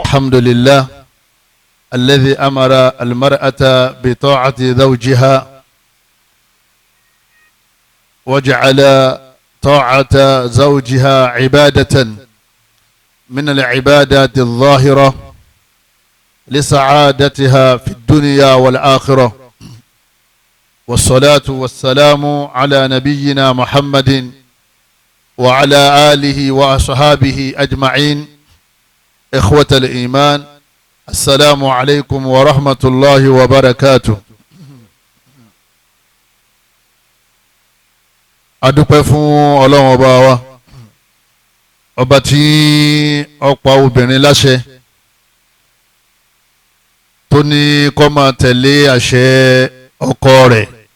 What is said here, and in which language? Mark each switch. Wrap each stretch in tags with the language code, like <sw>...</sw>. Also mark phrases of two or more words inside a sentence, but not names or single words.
<ar>الحمد لله الذي أمر المرأة بطاعة زوجها وجعل طاعة زوجها عبادة من العبادات الظاهرة لسعادتها في الدنيا والآخرة، والصلاة والسلام على نبينا محمد وعلى آله وأصحابه أجمعين. إخوة الإيمان، السلام عليكم ورحمة الله وبركاته.</ar> <yo>adúpẹ́ fún Ọlọ́run ọba wa, ọba tí ó pa obìnrin láṣẹ tó ní kó máa tẹ̀lé àṣẹ ọkọ rẹ̀.</yo>